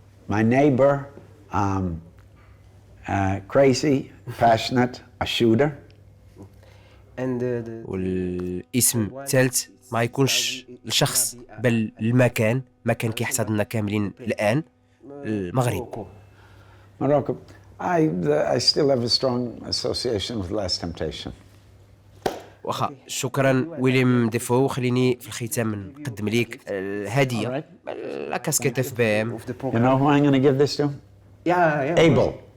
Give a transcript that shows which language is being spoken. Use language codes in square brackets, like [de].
[en] My neighbor, crazy, passionate, a shooter. [ar] والاسم الثالث ما يكونش الشخص بل المكان، مكان كيحتضننا كاملين الآن، المغرب. [en] Morocco. I still have a strong association with Last Temptation. [ar] واخا. شكرا ويليام دافو. خليني في الختام نقدم لك الهدية، لا كاسكيت اف بي ام. [en] You know who I'm going to give this to? Abel.